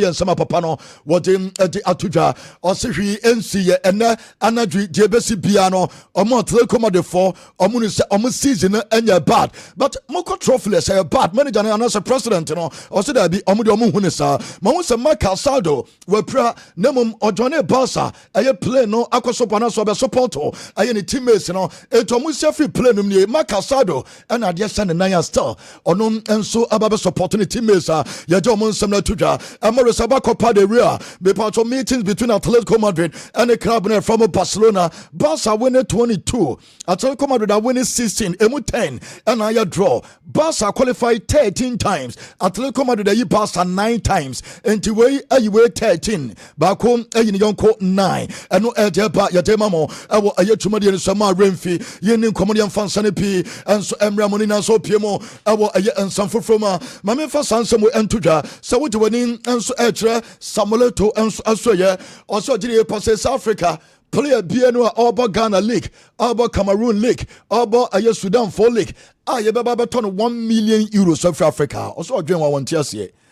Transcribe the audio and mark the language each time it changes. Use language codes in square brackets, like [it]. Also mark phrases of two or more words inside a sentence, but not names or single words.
[ak] yɛ nsɛm a papa no wɔde ɛde ato dwa ɔsi hwii ɛnsi yɛ ɛnɛ anadwo deɛ ɛbɛsi bia no ɔmo Atletico Madrid fɔ ɔmo ne sɛ ɔmo season no ɛnyɛ [en] bad but [ak] moko trophless ɛyɛ bad manager no anasɛ president no ɔsɛ daabi ɔmo de ɔmo hu ne saa ma ho sɛ Marc Casado wapira na mmom ɔdwane Barca ɛyɛ play no akɔ so pana so ɔbɛsupport ɛyɛ ne teammates no ɛnti ɔmo sia [en] free play [ak] no mu nie Marc Casado ɛna adeɛ hyɛ ne nan a still ɔno nso aba bɛsupport ne teammates a yɛgye ɔmo nsɛm no ato dwa ɛma [en] resaba Copa del Rey bepatɔ meetings between Atletico Madrid and the club no from Barcelona Barca winning 22 Atletico Madrid are winning 16 [ak] emu 10 ɛna ayɛ [en] draw Barca qualified 13 times Atletico [ak] Madrid ayi Barca 9 times enti wei ayi wei 13 baako ayi ne yɔnko 9 ɛno ɛde ba yɛde ma mo ɛwɔ ɛyɛ twumadie no sɛm a remfi yɛni nkɔmmɔ ne yɛmfa nsa no pii ɛnso ɛmmra mo ne nan so pie mo ɛwɔ ɛyɛ nsɛm foforɔ mu a ma memfa saa nsɛm wo ɛnto dwa sɛ wogye w'ani nso ɛkyerɛ Samueleto nso asoyɛ ɔsɛ ɔgyere yɛ pa sɛ South Africa player bia no a ɔbɔ Ghana League ɔbɔ Cameroon League ɔbɔ ɛyɛ Sudan 4 League a yɛbɛba bɛtɔ no 1 [en] million euros of Africa [ak] ɔsɛ ɔdwen wa wɔnte aseɛ